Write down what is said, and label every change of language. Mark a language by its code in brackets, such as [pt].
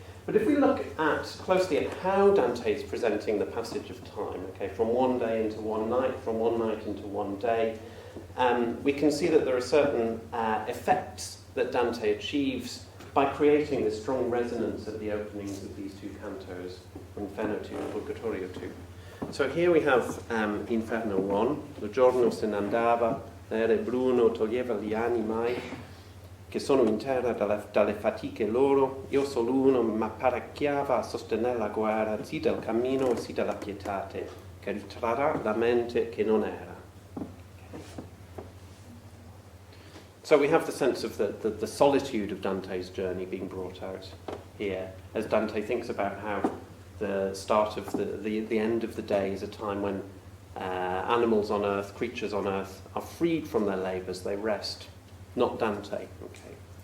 [en] But if we look closely at how Dante is presenting the passage of time, okay, from one day into one night, from one night into one day, we can see that there are certain effects that Dante achieves by creating this strong resonance at the openings of these two cantos, Inferno 2 and Purgatorio 2. So here we have [it] Inferno 1, lo giorno se ne andava, l'ere bruno toglieva gli animai, che sono in terra dalle fatiche loro, io solo uno m'apparecchiava a sostenere la guerra, sì del cammino e sì della pietate, che ritrarrà la mente che non era. [en] So we have the sense of the solitude of Dante's journey being brought out here, as Dante thinks about how the start of the end of the day is a time when animals on earth, creatures on earth, are freed from their labours, they rest. Not Dante. Okay.